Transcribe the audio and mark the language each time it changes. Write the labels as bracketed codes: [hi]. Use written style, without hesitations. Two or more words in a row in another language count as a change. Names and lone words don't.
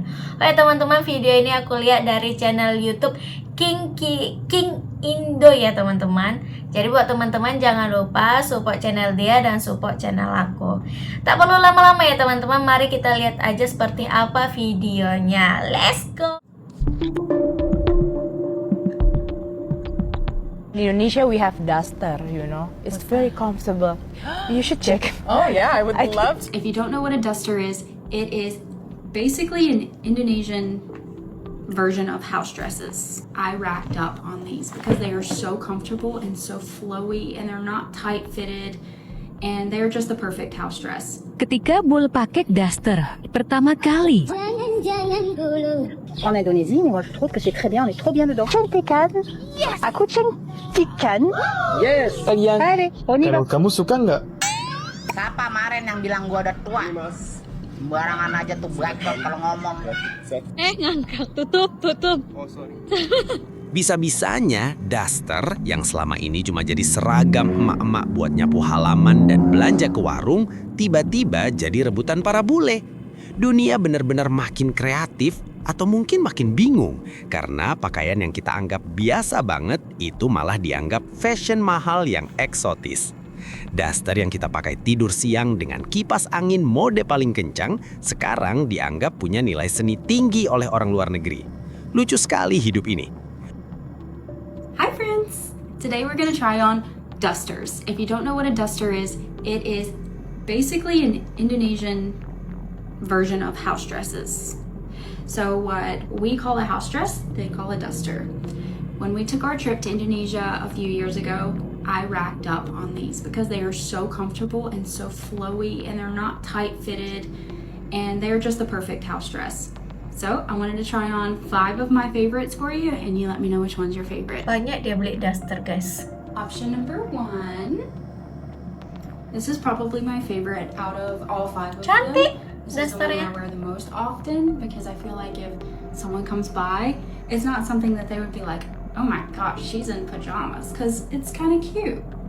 [id] Oke teman-teman, video ini aku lihat dari channel YouTube King Indo ya teman-teman. Jadi buat teman-teman jangan lupa [en] support channel [id] dia dan [en] support channel [id] aku. Tak perlu lama-lama ya teman-teman, mari kita lihat aja seperti apa videonya. [en] Let's go. In Indonesia, we have duster, you know. It's very comfortable. You should check. Oh yeah, I would love to. If you don't know what a duster is, it is basically an Indonesian version of house dresses. I racked up on these because they are so comfortable and so flowy, and they're not tight fitted, and they're just the perfect house dress. [id] Ketika Bul pakai daster pertama kali, [fr] En Indonésie, moi je trouve que c'est très bien, on est trop bien dedans. [id] Cantikan, aku cantikan. Yes, kalian. [fr] Allez, on y va. [id] Kalau kamu suka nggak? Siapa kemarin yang bilang gua udah tua? Sembarangan aja tuh bacot kalau ngomong. tutup. Bisa-bisanya daster yang selama ini cuma jadi seragam emak-emak buat nyapu halaman dan belanja ke warung, tiba-tiba jadi rebutan para bule. Dunia benar-benar makin kreatif atau mungkin makin bingung karena pakaian yang kita anggap biasa banget itu malah dianggap fashion mahal yang eksotis. Daster yang kita pakai tidur siang dengan kipas angin mode paling kencang sekarang dianggap punya nilai seni tinggi oleh orang luar negeri. Lucu sekali hidup ini. [en] Hi friends! Today we're gonna try on dusters. If you don't know what a duster is, it is basically an Indonesian version of house dresses. So what we call a house dress, they call a duster. When we took our trip to Indonesia a few years ago, I racked up on these because they are so comfortable and so flowy, and they're not tight fitted, and they're just the perfect house dress. So I wanted to try on 5 of my favorites for you, and you let me know which one's your favorite. [id] Banyak dia beli daster guys. [en] Option number 1. This is probably my favorite out of all 5 of [id] Cantik [en] them. This is the one [id] dasternya. [en] I wear the most often because I feel like if someone comes by, it's not something that they would be like, oh my gosh, she's in pajamas, because it's kind of cute.